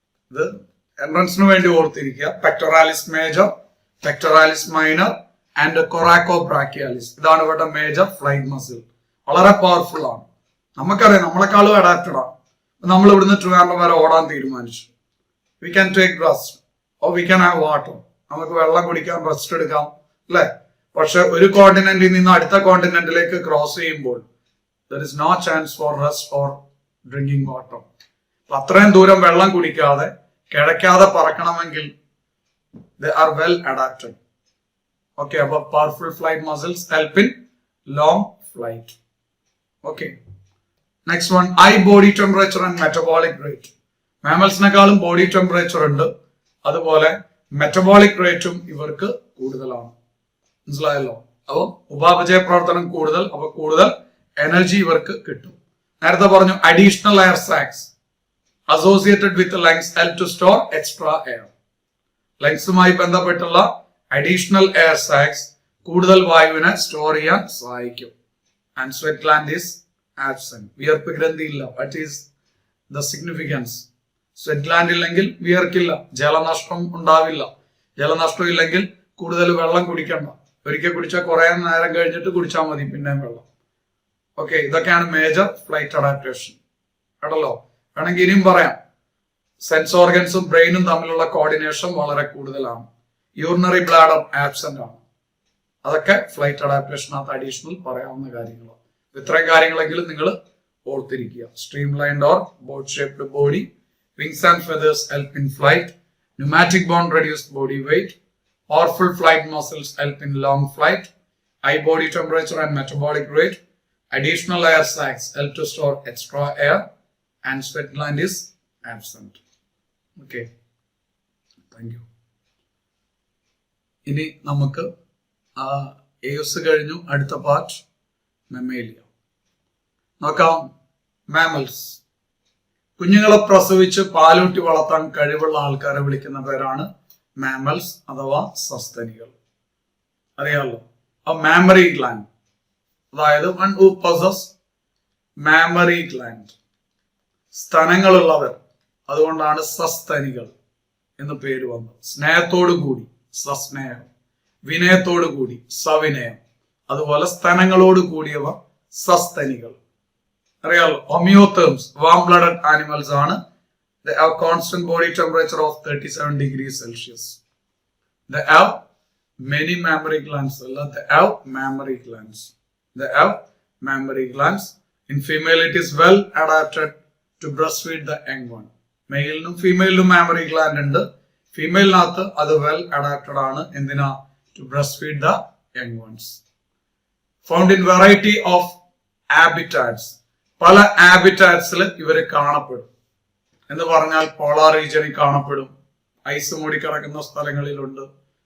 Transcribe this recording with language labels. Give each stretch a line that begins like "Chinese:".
Malayalam: ഇത് എൻട്രൻസിന് വേണ്ടി ഓർത്തിരിക്കുക. പെക്ടോറാലിസ് മേജർ, പെക്ടോറാലിസ് മൈനർ ആൻഡ് കൊറാക്കോ ബ്രാക്കിയാലിസ്. ഇതാണ് ഇവരുടെ മേജർ ഫ്ലൈറ്റ് മസിൽ. വളരെ പവർഫുൾ ആണ്. നമുക്കറിയാം, നമ്മളെക്കാളും അഡാപ്റ്റഡ് ആണ്. നമ്മൾ ഇവിടുന്ന് ട്രിവാൻഡ്രം വരെ ഓടാൻ തീരുമാനിച്ചു.
English: We can take rest or we can have water.
Malayalam: നമുക്ക് വെള്ളം കുടിക്കാം, റെസ്റ്റ് എടുക്കാം, അല്ലെ? പക്ഷെ ഒരു കോണ്ടിനെന്റിൽ നിന്ന് അടുത്ത കോണ്ടിനെന്റിലേക്ക് ക്രോസ് ചെയ്യുമ്പോൾ
English: there is no chance for rest or drinking water.
Malayalam: അത്രയും ദൂരം വെള്ളം കുടിക്കാതെ കിഴക്കാതെ പറക്കണമെങ്കിൽ
English: they are well adapted.
Malayalam: Okay, അപ്പൊ
English: powerful flight muscles help in long flight. Okay, next one, high body temperature and metabolic rate.
Malayalam: മാമൽസിനെക്കാളും body temperature ഉണ്ട്, അതുപോലെ metabolic റേറ്റും ഇവർക്ക് കൂടുതലാണ്. മനസ്സിലായല്ലോ? അപ്പൊ ഉപാപചയ പ്രവർത്തനം കൂടുതൽ, അപ്പൊ കൂടുതൽ എനർജി ഇവർക്ക് കിട്ടും. നേരത്തെ പറഞ്ഞു
English: Additional air sacs associated with lungs help to store extra air.
Malayalam: ലങ്സുമായി ബന്ധപ്പെട്ടുള്ള അഡീഷണൽ എയർ സാക്സ് കൂടുതൽ വായുവിനെ സ്റ്റോർ ചെയ്യാൻ സഹായിക്കും.
English: And sweat gland is absent.
Malayalam: വിയർപ്പ് ഗ്രന്ഥി ഇല്ല.
English: What is the significance?
Malayalam: Sweat gland ഇല്ലെങ്കിൽ വിയർക്കില്ല, ജലനഷ്ടം ഉണ്ടാവില്ല. ജലനഷ്ടം ഇല്ലെങ്കിൽ കൂടുതൽ വെള്ളം കുടിക്കണ്ട. ഒരിക്കൽ കുടിച്ചാൽ കുറെ നേരം കഴിഞ്ഞിട്ട് കുടിച്ചാൽ മതി പിന്നെയും വെള്ളം. ഓക്കെ, ഇതൊക്കെയാണ് മേജർ ഫ്ലൈറ്റ് അഡാപ്റ്റേഷൻ. കേട്ടല്ലോ? വേണമെങ്കിൽ ഇനിയും പറയാം. സെൻസ് ഓർഗൻസും ബ്രെയിനും തമ്മിലുള്ള കോർഡിനേഷൻ വളരെ കൂടുതലാണ്. യൂറിനറി ബ്ലാഡർ ആബ്സെന്റ് ആണ്. അതൊക്കെ ഫ്ലൈറ്റ് അഡാപ്റ്റേഷനകത്ത് അഡീഷണൽ പറയാവുന്ന കാര്യങ്ങളാണ്. ഇത്രയും കാര്യങ്ങളെങ്കിലും നിങ്ങൾ ഓർത്തിരിക്കുക.
English: Streamlined or boat shaped body, wings and feathers help in flight, pneumatic bone reduced body weight, powerful flight muscles help in long flight, high body temperature and metabolic rate, additional air sacs help to store extra air, and sweat gland is absent. Okay, thank you.
Malayalam: ഇനി നമുക്ക് എയോസ് കഴിഞ്ഞു, അടുത്ത part മെമ്മേലിയ നോക്കാം. Mammals കുഞ്ഞുങ്ങളെ പ്രസവിച്ച് പാലൂട്ടി വളർത്താൻ കഴിവുള്ള ആൾക്കാരെ വിളിക്കുന്ന പേരാണ് മാമൽസ് അഥവാ സസ്തനികൾ. അറിയാമല്ലോ? മാമറി ഗ്ലാൻഡ്, അതായത്
English: one who possess mammary gland,
Malayalam: സ്തനങ്ങളുള്ളവർ, അതുകൊണ്ടാണ് സസ്തനികൾ എന്ന് പേര് വന്നത്. സ്നേഹത്തോടു കൂടി സസ്നേഹം, വിനയത്തോടു കൂടി സവിനയം, അതുപോലെ സ്തനങ്ങളോട് കൂടിയവ സസ്തനികൾ. അറിയാലോ? ഹോമിയോതേംസ് വാം ബ്ലഡഡ് ആനിമൽസ് ആണ്.
English: They have constant body temperature of 37 degrees Celsius. They have many mammary glands. They have mammary glands. They have mammary glands. In female, it is well adapted to breastfeed the young one.
Malayalam: മെയിലിനും ഫീമെയിലിനും mammary gland ഉണ്ട്. ഫീമെയിലിനകത്ത് അത് well adapted ആണ്. എന്തിനാ?
English: To breastfeed the young ones. Found in variety of habitats.
Malayalam: പല ഹാബിറ്റാറ്റ്സിൽ ഇവര് കാണപ്പെടും. എന്ന് പറഞ്ഞാൽ polar റീജിയനിൽ കാണപ്പെടും, ഐസ് മൂടിക്കിടക്കുന്ന സ്ഥലങ്ങളിലുണ്ട്.